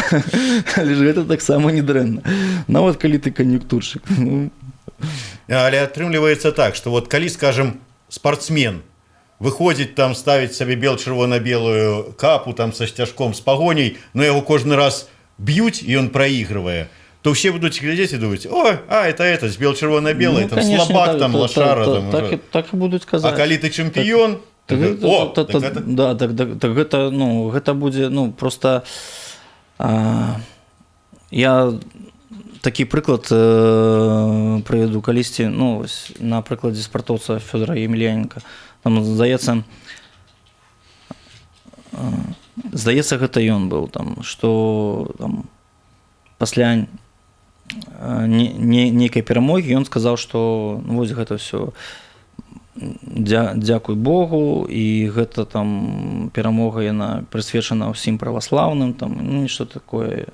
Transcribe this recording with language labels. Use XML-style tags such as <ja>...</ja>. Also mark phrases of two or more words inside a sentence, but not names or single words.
<be>Але ж гэта таксама не дрэнна. Нават калі ты кан'юнктуршчык. Але атрымліваецца так, што вот калі, скажем, спортсмен выходзіць там, ставіць сабе бел-чырвона-белую капу там са сцяжком, з пагоняй, но яго кожны раз б'юць, і ён праігрывае,</be> <ru>то все будут глядеть и думать: о, это с бел-червоно-белой, ну, там конечно, слабак, так, там лошара. Так и будут казать. А коли ты чемпион,</ru> <be>так гэта, ну, гэта будзе, ну, просто я такі прыклад прывяду калісьці, ну, на прыкладзе спартоўца Фёдора Емельяненка. Там, здаецца, гэта ён быў, там, што там пасля нейкай перамогі ён сказаў, што, ну, вось гэта ўсё, дзякуй Богу, і гэта там перамога, яна прысвечана ўсім праваслаўным, там, ну, нешта такое.</be>